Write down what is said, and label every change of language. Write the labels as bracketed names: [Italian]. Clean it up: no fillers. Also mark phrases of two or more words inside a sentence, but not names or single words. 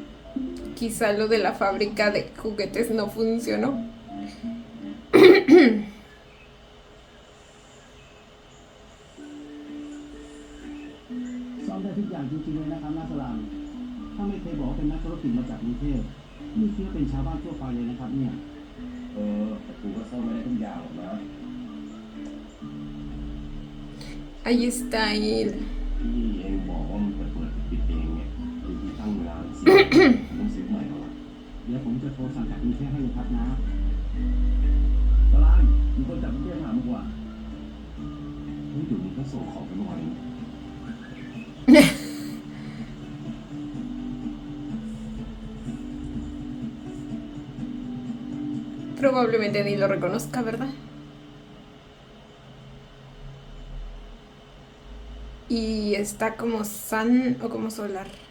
[Spanish] Quizá lo de la fábrica de juguetes no funcionó. [Thai] ซ่อมได้ทุกอย่างจริงๆเลยนะครับนาสลามถ้าไม่เคยบอกว่าเป็นนักธุรกิจมาจากกรุงเทพนี่คิดว่าเป็นชาวบ้านทั่วไปเลยนะครับเนี่ยแต่กูก็ซ่อมไม่ได้ทุกอย่างหรอกนะ [Spanish] Ahí está él. [Thai] ที่เองบอกว่ามันเปิดปิดเองเนี่ยคือที่ตั้งเวลาสิผมต้องซื้อใหม่แล้วล่ะเดี๋ยวผมจะโทรสั่งจากกรุงเทพให้เลยครับนะตลาดมีคนจากกรุงเทพมาเมื่อวานเฮ้ยเดี๋ยวนี้ก็ส่งของไปเมื่อวานเอง [Spanish] Probablemente ni lo reconozca, ¿verdad? Y está como Sun o como Solar.